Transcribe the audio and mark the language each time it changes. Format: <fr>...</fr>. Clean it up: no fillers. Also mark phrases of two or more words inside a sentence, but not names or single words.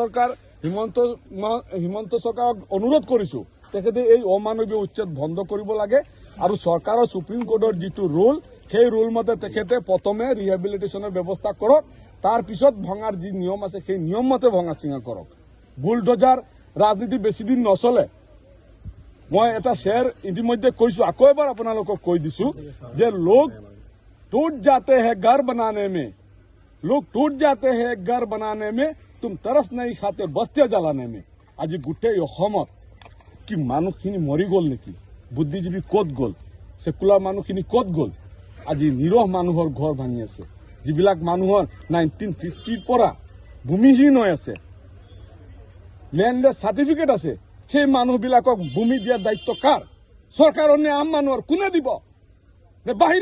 <as>চৰকাৰক অনুৰোধ কৰিছোঁ তেখেতে এই অমানৱীয় উচ্ছেদ বন্ধ কৰিব লাগে আৰু চৰকাৰৰ সুপ্ৰিম কোৰ্টৰ যিটো ৰুল সেই ৰুল মতে তেখেতে প্ৰথমে ৰিহেবিলিটেশ্যনৰ ব্যৱস্থা কৰক তাৰপিছত ভঙাৰ যি নিয়ম আছে সেই নিয়ম মতে ভঙা চিঙা কৰক বুলডোজাৰ ৰাজনীতি বেছি দিন নচলে মই এটা শ্বেয়াৰ ইতিমধ্যে কৈছোঁ আকৌ এবাৰ আপোনালোকক কৈ দিছোঁ যে লোক</as> <hi>टूट जाते हैं घर बनाने में लोग टूट जाते हैं घर बनाने में तुम तरस नहीं खाते बस्तियां जलाने में</hi> <as>আজি গোটেই অসমত কি মানুহখিনি মৰি গ'ল নেকি বুদ্ধিজীৱী ক'ত গ'ল সেকুলাৰ মানুহখিনি ক'ত গ'ল আজি নিৰহ মানুহৰ ঘৰ ভাঙি আছে যিবিলাক মানুহৰ 1950 পৰা ভূমিহীন হৈ আছে</as> <en>landless certificate</en> <as>আছে সেই মানুহবিলাকক ভূমি দিয়াৰ দায়িত্ব কাৰ চৰকাৰৰ নে আম মানুহৰ কোনে দিব বাহিৰা</as>